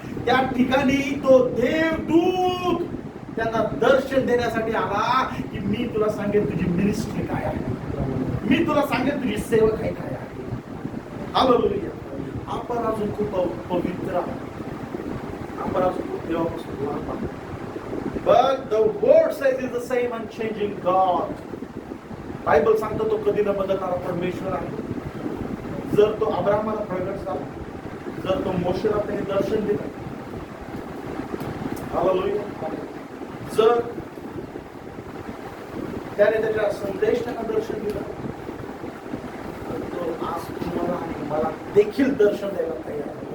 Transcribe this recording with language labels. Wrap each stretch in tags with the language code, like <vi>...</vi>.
<mr>त्या ठिकाणी तो देवदूत त्यांना दर्शन देण्यासाठी आला की मी तुला सांगेन तुझी मिनिस्ट्री काय आहे, मी तुला सांगेन तुझी सेवक काय आहे. हालेलुया. आपण अजून खूप पवित्र आहोत, आपण अजून खूप देवापासून लांब आहोत.</mr> <en>But the word says is the same unchanging God.</en> <mr>Bible सांगतो तो कधी न बदलणारा परमेश्वर आहे. जर तो अब्राहमाला प्रगट झाला, जर तो मोशेला त्याने दर्शन दिलं, हालेलुया, जर त्याने त्याच्या संदेश त्यांना दर्शन दिलं, तर तो आज तुम्हाला आणि मला देखील दर्शन द्यायला तयार आहे.</mr>